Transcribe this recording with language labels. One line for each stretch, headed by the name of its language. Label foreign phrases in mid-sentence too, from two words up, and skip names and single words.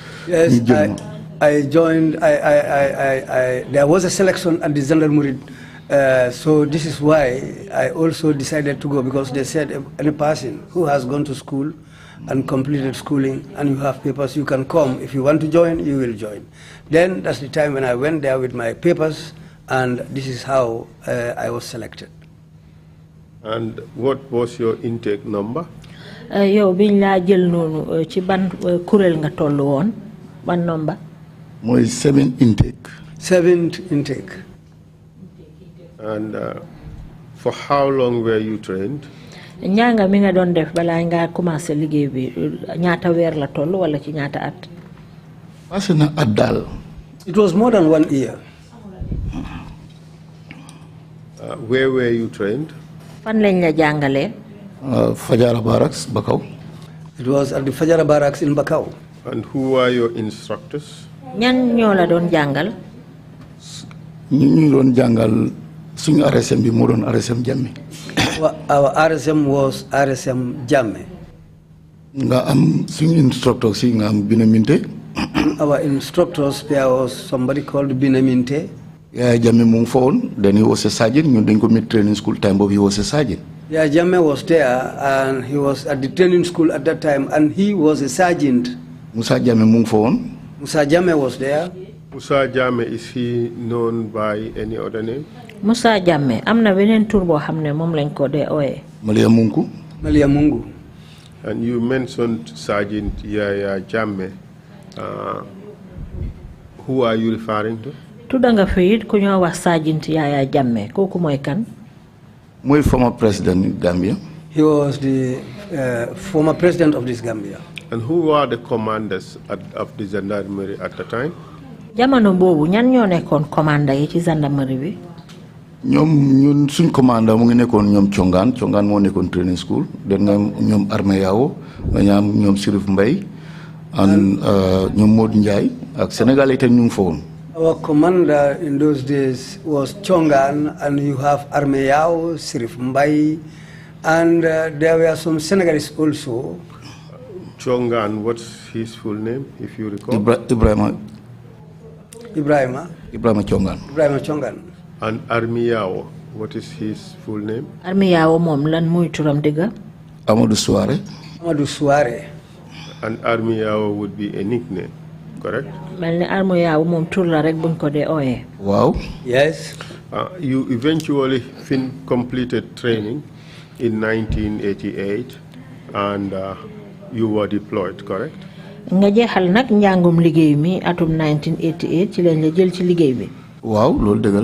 English: Yes, I joined. There was a selection at the gendarmerie So this is why I also decided to go, because they said any person who has gone to school and completed schooling and you have papers, you can come. If you want to join, you will join. Then that's the time when I went there with my papers, and this is how I was selected. And what was your intake number?
Wolof: Yow biñ la jël nonu ci ban kurel nga tollu won ban number? Moy 7 intake.
English: 7th intake. And for how long were you trained?
Wolof: Ñanga mi nga don def bala nga commencé liggéey bi ñaata weer la tollu wala ci ñaata at? Passé na at dal.
English: It was more than 1 year. Where were you trained?
Wolof: Fan lañ la jàngalé? Fajara Barracks, Bakau.
English: It was at the Fajara Barracks in Bakau. And who were your instructors?
Wolof: Ñan ñoo la doon jàngal? Ñu doon jàngal suñu RSM bi mo doon RSM Jammeh.
English: Our RSM was RSM Jammeh.
Wolof: Nga am suñu instructor si nga am Binaminte.
English: Our instructors, there was somebody called Binaminte. Yeah,
Wolof: Jammeh mu ngi fa woon,
English: then he was a sergeant.
Wolof: Ñun dañ ko mit
English: training school time boobu he was a sergeant. Yeah, Jammeh was there, and he was at the training school at that time, and he was a sergeant.
Wolof: Musa Jammeh mu ngi fa woon.
English: Musa Jammeh was there. Musa Jammeh, is he known by any other name?
Wolof: Musa Jammeh amna benen tour bo xamne mom lañ ko dé oyé. Malia Mungu.
English: Malia Mungu. And you mentioned Sergeant Yaya Jammeh. Who are you referring to?
Wolof: Tudda nga fi ku ñoo wax Sergeant Yaya Jammeh koku moy kan?
English: Moy former president of Gambia. He was the former president of this Gambia. And who were the commanders of the gendarmerie at the time?
Wolof: Jamono bobu ñan ñoo nekkon commander yi ci gendarmerie bi? Ñun suñ commander mu ngi nekkoon ñoom Congaan moo nekkoon training school den nga ñoom Armée Yao nga am ñoom Sirif Mbay and ñoom Modou Ndiaye ak Sénégal itam ñu ngi fa woon.
English: Our commander in those days was Congaan, and you have Armée Yao, Sirif Mbay, and there were some Senegalese also. Congaan, what's his full name, if you recall? Ibrahima Congaan. And Armiyao, what is his full name?
Wolof: Armiyao mom lan muy turam diga? Amadou Souare.
English: And Armiyao would be a nickname, correct?
Wolof: Melni Armiyao mom tur la rek buñ ko dé oyé.
English: Wow. Yes. You eventually completed training in 1988 and you were deployed, correct?
Wolof: Nga jéxal nak njangum liggéey mi atum 1988 ci lañ la jël ci liggéey bi. Wow, loolu dëgg la.